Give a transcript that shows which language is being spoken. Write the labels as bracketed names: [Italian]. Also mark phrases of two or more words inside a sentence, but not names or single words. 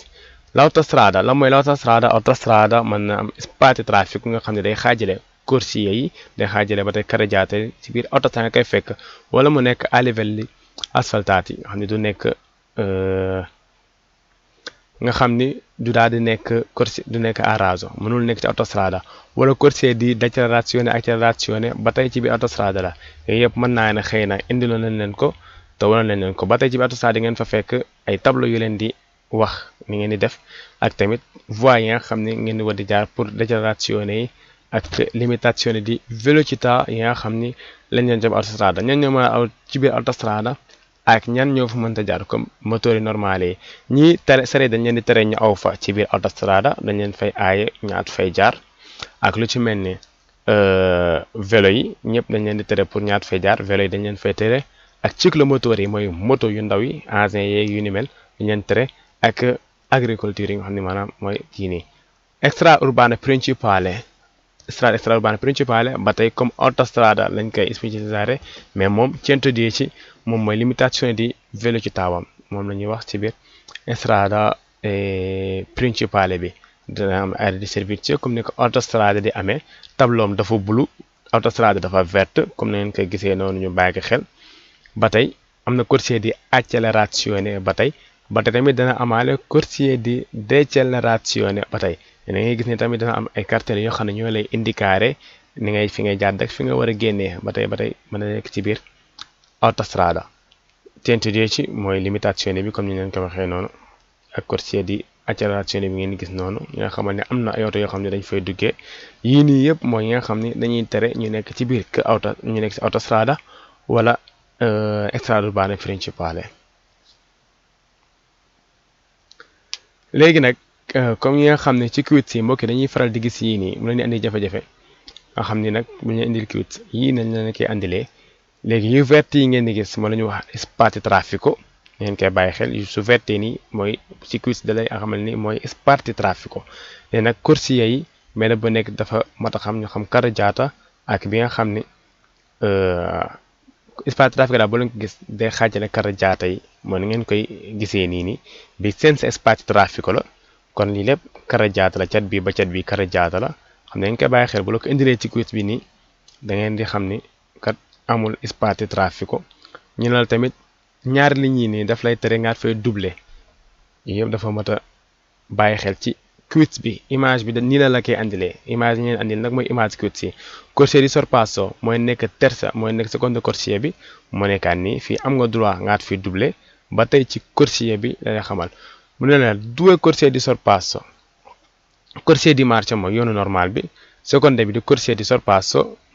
[Wolof] L'autostrada la mooy autostrada mën na am [French] espace trafic [Wolof] nga xam ne day xaajale corsie yi day xaajale ba tey carreggiate ci biir autostrada nga koy fekk wala mu nekk [Italian] a livelli asfaltati [Wolof] nga xam ne du nekk nga xam ni du daal di nekk corsie du nekk [Italian] a raso [Wolof] mënul nekk ci autostrada wala [Italian] corsie di decelerazione accelerazione [Wolof] ba tey ci biir autostrada la yooyu yëpp mën naa ne xëy na indiloon nañ leen ko te wala nañ leen ko ba tey ci biir autostrada yi ngeen fa fekk ay tableau yu leen di wax ni ngeen di def ak tamit voies yi nga xam ne ngeen di war di jaar pour decelerazione yi ak [Italian] limitazione di velocità [Wolof] yi nga xam ni lañ leen jëm autostrada ñan ñoo mën a aw ci biir autostrada ak ñan ñoo fa mënta jaar comme moteur yi normal yi ñii tere sare dañ leen di tere ñu aw fa ci biir autostrada dañ leen fay aaye ñaat fay jaar ak lu ci mel ni vélo yi ñëpp dañ leen di tere pour ñaat fay jaar vélo yi dañ leen fay tere ak cyclomoteur yi mooy moto yu ndaw yi engins yeeg yu ni mel dañ leen tere ak agriculture yi nga xam ne maanaam mooy kii nii extraurbane principale ba tey comme autostrada lañ koy spécialisé mais moom 110 moom mooy [Italian] limitation di velocità [Wolof] moom la ñuy wax ci biir [Italian] strada principale [Wolof] bi dina am [Italian] area di servizio [Wolof] comme ni ko autostrada di amee tableau dafa bulu autostrada dafa verte comme na ngeen koy gisee noonu ñu bàyyi ko xel ba tey am na [Italian] corsie di accelerazione [Wolof] ba tey tamit dana amaale [Italian] corsie di decelerazione [Wolof] ba tey da ngay gis ne tamit dana am ay cartel yoo xam ne ñoo lay indicaare ni ngay fi ngay jàdd ak fi nga war a génnee ba tey mën na nekk ci biir autostrada 110 mooy limitation bi comme ni leen ko waxee noonu ak [Italian] corsie di accélération [Wolof] bi ngeen gis noonu yi nga xamal ne am na ay oto yoo xam ne dañ fay duggee yii nii yëpp mooy yi nga xam ne dañuy tere ñu nekk ci biir ñu nekk ci autostrada wala [Italian] extraurbane principale [Wolof] léegi nag comme yi nga xam ne ci quiz yi mbokki dañuy faral di gis yii nii mu leen di andi jafe-jafe nga xam ni nag bu ñu indil quiz yii nañ leen koy andilee léegi yu vert yi ngeen di gis moo la ñuy wax [Italian] spazi traffico [Wolof] ngeen koy bàyyi xel yu su verte nii mooy ci quiz da lay xamal ni mooy [Italian] spazi traffico [Wolof] léegi nag corsia yi mais bu nekk dafa mat a xam ñu xam carreggiata ak bi nga xam ni [Italian] spazi traffico [Wolof] daal boo leen ko gis day xaajale carreggiata yi moo ni ngeen koy gisee nii bi [Italian] senza spazi traffico [Wolof] la kon lii lépp carreggiata la cat bi ba cat bi carreggiata la xam ne ngeen koy bàyyi xel bu la ko indilee ci quiz bi nii da ngeen di xam ni kat amul [Italian] spazi traffico [Wolof] ñu ne la tamit ñaari lignes yi nii daf lay tere nga fay doubler yii yëpp dafa mat a bàyyi xel ci quiz bi image bi nii la koy andilee image yi ngeen andil nag mooy image quiz yi [Italian] corsia di sorpasso [Wolof] mooy nekk terza mooy nekk seconde corsia bi moo nekkaan nii fii am nga droit nga fi doubler ba tey ci corsia bi lay xamal mu ne la [Italian] due corsie di sorpasso corsia di marcia [Wolof] mooy yoonu normal bi seconde bi di [Italian] corsia di sorpasso [Wolof] mu